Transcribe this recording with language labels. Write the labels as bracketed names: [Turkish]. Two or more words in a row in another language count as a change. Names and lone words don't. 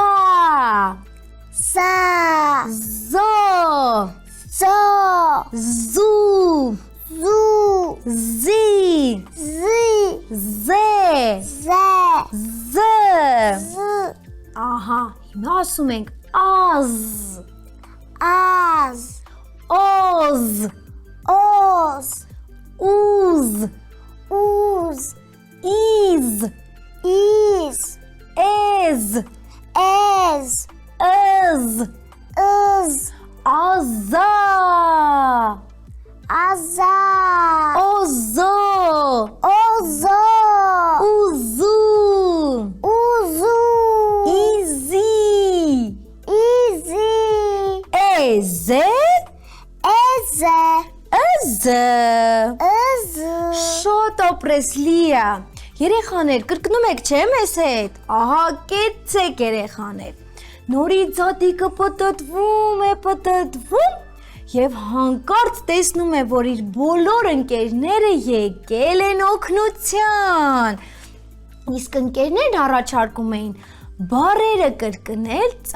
[Armenian] Սա, զո, Զո, զու, Զու, զի, Զի, զե, Զե, զ։ Զ, Ահա, հիմա ասում ենք az, Az, oz, Oz, uz, Uz, iz, İz, ez, Ez, ız, Iz, aza, Aza, ozo, Ozo, uzu, Uzu, izi, İzi, eze, Eze, ըզը։ Izı, Շատ ապրես Լիա։ Երեխաներ, կրկնում եք չէ՞ մեզ հետ։ Ահա, կեցեք երեխաներ։ Նորից զատիկը պտտվում եւ հանկարծ տեսնում է, որ իր բոլոր ընկերները եկել են օգնության։ Իսկ ընկերներն առաջարկում էին բառերը կրկնել